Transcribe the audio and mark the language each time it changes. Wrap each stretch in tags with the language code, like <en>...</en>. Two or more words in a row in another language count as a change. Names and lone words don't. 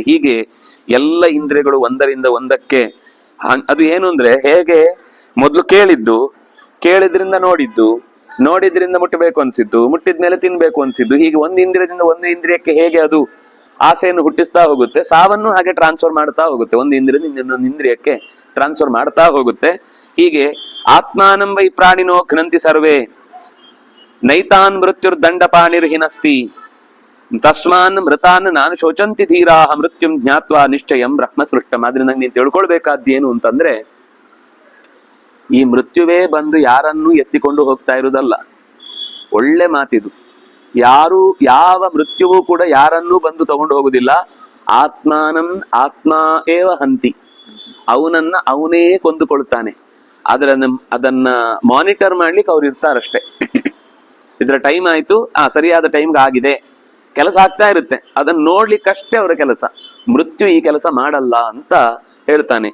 <kn>ಹೀಗೆ ಎಲ್ಲ ಇಂದ್ರಿಯಗಳು ಒಂದರಿಂದ ಒಂದಕ್ಕೆ ಅದು ಏನು ಅಂದ್ರೆ ಹೇಗೆ ಮೊದಲು ಕೇಳಿದ್ದು ಕೇಳಿದ್ರಿಂದ ನೋಡಿದ್ದು, ನೋಡಿದ್ರಿಂದ ಮುಟ್ಟಬೇಕು ಅನ್ಸಿದ್ದು, ಮುಟ್ಟಿದ್ಮೇಲೆ ತಿನ್ಬೇಕು ಅನ್ಸಿದ್ದು, ಹೀಗೆ ಒಂದು ಇಂದ್ರಿಯದಿಂದ ಒಂದು ಇಂದ್ರಿಯಕ್ಕೆ ಹೇಗೆ ಅದು ಆಸೆಯನ್ನು ಹುಟ್ಟಿಸ್ತಾ ಹೋಗುತ್ತೆ, ಸಾವನ್ನು ಹಾಗೆ ಟ್ರಾನ್ಸ್ಫರ್ ಮಾಡ್ತಾ ಹೋಗುತ್ತೆ, ಒಂದು ಇಂದ್ರಿಯದಿಂದ ಇನ್ನೊಂದು ಇಂದ್ರಿಯಕ್ಕೆ ಟ್ರಾನ್ಸ್ಫರ್ ಮಾಡ್ತಾ ಹೋಗುತ್ತೆ.</kn> <sa>ಹೀಗೆ ಆತ್ಮಾನಂ ವೈ ಪ್ರಾಣಿನೋ ಘ್ನಂತಿ ಸರ್ವೇ ನೈತಾನ್ ಮೃತ್ಯುರ್ದಂಡಪಾಣಿರ್ಹಿನಸ್ತಿ ತಸ್ಮಾನ್ ಮೃತಾನ್ ನಾನು ಶೋಚಂತಿ ಧೀರಾಹ ಮೃತ್ಯುಂ ಜ್ಞಾತ್ವಾ ನಿಶ್ಚಯಂ ಬ್ರಹ್ಮ ಸೃಷ್ಟಂ.</sa> <kn>ಆದ್ರಿಂದ ನೀನ್ ತಿಳ್ಕೊಳ್ಬೇಕಾದ್ದೇನು ಅಂತಂದ್ರೆ, ಈ ಮೃತ್ಯುವೇ ಬಂದು ಯಾರನ್ನೂ ಎತ್ತಿಕೊಂಡು ಹೋಗ್ತಾ ಇರುವುದಲ್ಲ. ಒಳ್ಳೆ ಮಾತಿದು. ಯಾವ ಮೃತ್ಯುವೂ ಕೂಡ ಯಾರನ್ನೂ ಬಂದು ತಗೊಂಡು ಹೋಗುದಿಲ್ಲ.</kn> <sa>ಆತ್ಮಾನಂ ಆತ್ಮ ಏವ ಹಂತಿ,</sa> <kn>ಅವನನ್ನ ಅವನೇ ಕೊಂದುಕೊಳ್ತಾನೆ. ಅದನ್ನ ಮಾನಿಟರ್ ಮಾಡ್ಲಿಕ್ಕೆ ಅವ್ರು ಇರ್ತಾರಷ್ಟೇ. ಇದ್ರ ಟೈಮ್ ಆಯ್ತು, ಸರಿಯಾದ ಟೈಮ್ಗೆ ಆಗಿದೆ, ಕೆಲಸ ಆಗ್ತಾ ಇರುತ್ತೆ, ಅದನ್ನ ನೋಡ್ಲಿಕ್ಕಷ್ಟೇ ಅವರ ಕೆಲಸ. ಮೃತ್ಯು ಈ ಕೆಲಸ ಮಾಡಲ್ಲ ಅಂತ ಹೇಳ್ತಾನೆ.</kn>